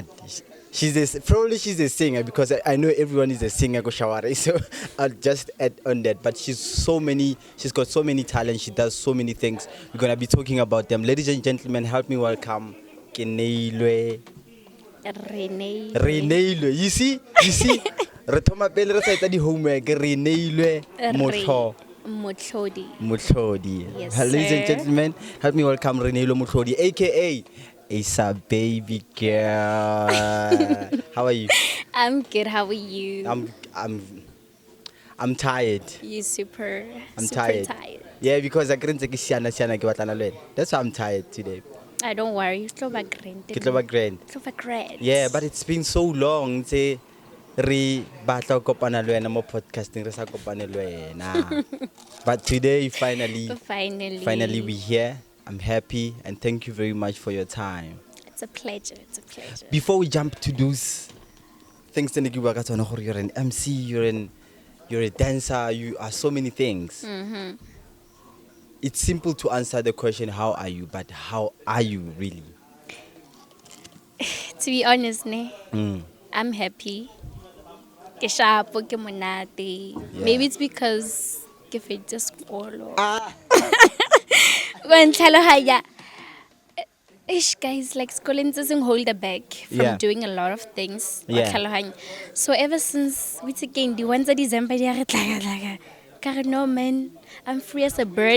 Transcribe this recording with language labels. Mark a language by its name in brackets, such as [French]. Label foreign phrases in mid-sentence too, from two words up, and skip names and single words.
[English] She's a singer, because I know everyone is a singer, so I'll just add on that. But she's got so many talents, she does so many things. We're gonna be talking about them. Ladies and gentlemen, help me welcome RENEILWE. You see? [Southern Sotho] Retoma pele re sa etsa di homework. [English] RENEILWE Motlhodi. Yes, Ladies and sir. gentlemen, help me welcome RENEILWE Motlhodi, aka Issa Babbygirl. How are you? I'm good. How are you? I'm tired. You super tired. Yeah, because I couldn't take that's why I'm tired today. I don't worry. It's Grand. Yeah, but it's been so long. [Southern Sotho] Say re batla kopana le wena mo podcasting re sa kopane le wena. [English] But today finally we here. I'm happy and thank you very much for your time. It's a pleasure. Before we jump to those things, you're an MC, you're a dancer, you are so many things. Mm-hmm. It's simple to answer the question, how are you? But how are you really? To be honest, I'm happy. [Southern Sotho] Ke sharp, ke monate. [English] Maybe it's because [Southern Sotho] ke fetsa sekolo. [English] Guys, like school doesn't hold her back from doing a lot of things. So ever since we took in the ones of December, no man, I'm free as a bird.